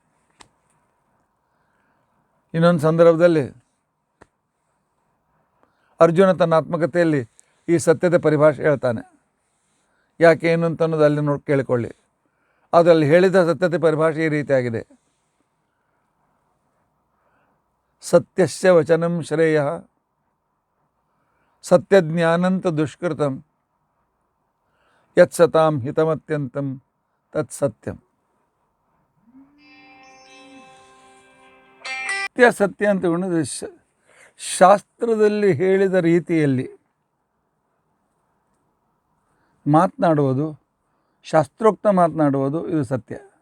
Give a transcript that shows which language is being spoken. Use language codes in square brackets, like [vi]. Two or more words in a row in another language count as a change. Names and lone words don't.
[kn] ಇನ್ನೊಂದು ಸಂದರ್ಭದಲ್ಲಿ ಅರ್ಜುನ ತನ್ನ ಆತ್ಮಕಥೆಯಲ್ಲಿ ಈ ಸತ್ಯದ ಪರಿಭಾಷೆ ಹೇಳ್ತಾನೆ. ಯಾಕೆ ಏನು ಅಂತ ಅನ್ನೋದು ಅಲ್ಲಿ ನೋಡಿ ಕೇಳಿಕೊಳ್ಳಿ. ಅದರಲ್ಲಿ ಹೇಳಿದ ಸತ್ಯತೆ ಪರಿಭಾಷೆ ಈ ರೀತಿಯಾಗಿದೆ. [sa] ಸತ್ಯಸ್ಯ ವಚನಂ ಶ್ರೇಯ ಸತ್ಯಜ್ಞಾನಂತ ದುಷ್ಕೃತಂ ಯತ್ ಸತಾಂ ಹಿತಮತ್ಯಂತಂ ತತ್ ಸತ್ಯಂ. [kn] ಸತ್ಯ ಅಂತ ತಗೊಂಡ್ರೆ ಶಾಸ್ತ್ರದಲ್ಲಿ ಹೇಳಿದ ರೀತಿಯಲ್ಲಿ ಮಾತನಾಡುವುದು, ಶಾಸ್ತ್ರೋಕ್ತ ಮಾತನಾಡುವುದು, ಇದು ಸತ್ಯ.